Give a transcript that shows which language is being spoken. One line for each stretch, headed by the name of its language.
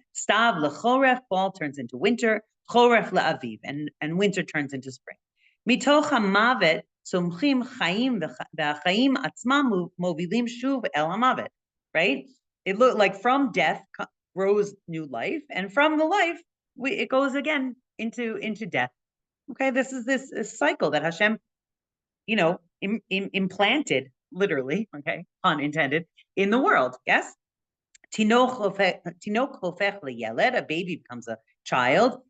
Hebrew: סתיו לחורף,
English: fall turns into winter.
Hebrew: חורף לאביב,
English: and winter turns into spring.
Hebrew: מתוך המוות צומחים חיים, והחיים עצמם מובילים שוב אל המוות, right?
English: It looked like from death grows new life, and from the life, it goes again into death. Okay, this is this cycle that Hashem, implanted literally, okay, pun intended, in the world. Yes,
Hebrew: Tinok hofech leyeled,
English: a baby becomes a child.